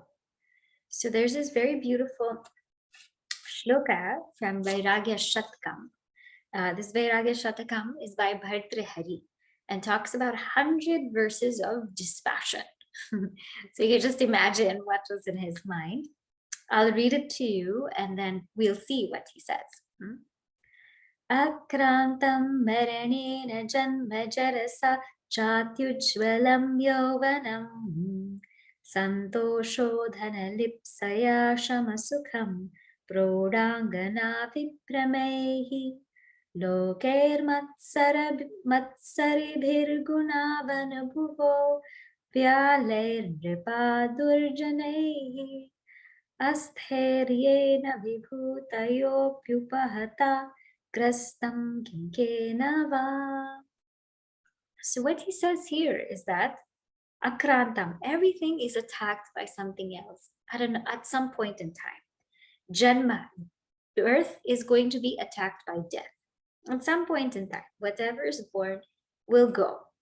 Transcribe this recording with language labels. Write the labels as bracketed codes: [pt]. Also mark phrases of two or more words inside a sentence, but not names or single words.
[en] So there's this very beautiful shloka from Vairagya Shatkam. This Vairagya Shatakam is by Bhartrihari and talks about 100 verses of dispassion. So you can just imagine what was in his mind. I'll read it to you and then we'll see what he says. [sa] Akrantam maranena janma jarasa chatyujvalam yovanam Santosho dhanalipsaya shamasukham prodangana vipramehi loker matsaribhirgunavan bhuvo vyalair nripa durjanaihi asthairyena vibhutayopyupahata grastam kinkena va. [en] So what he says here is that akrantam, everything is attacked by something else at some point in time. Janma, the earth is going to be attacked by death. At some point in time, whatever is born will go.